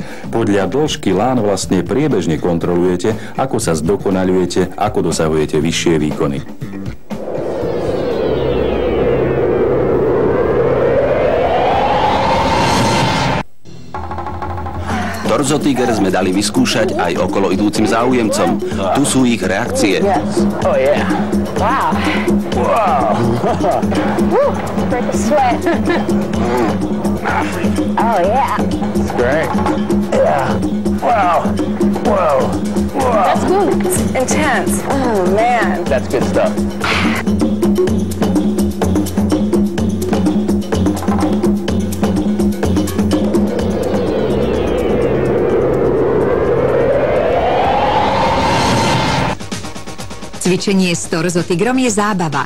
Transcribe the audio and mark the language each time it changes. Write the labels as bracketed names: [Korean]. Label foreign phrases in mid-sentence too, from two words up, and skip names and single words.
[Slovak] Podľa dĺžky lán vlastne priebežne kontrolujete, ako sa zdokonaľujete, ako dosahujete vyššie výkony. Torzotiger sme dali vyskúšať aj okolo idúcim záujemcom. Tu sú ich reakcie. [English] Oh yeah. Wow. Wow. Woo, break a sweat. Oh yeah. It's great. Yeah. Wow. Whoa. Whoa. That's good. It's intense. Oh man. That's good stuff. [Slovak] Cvičenie s torzotigrom je zábava.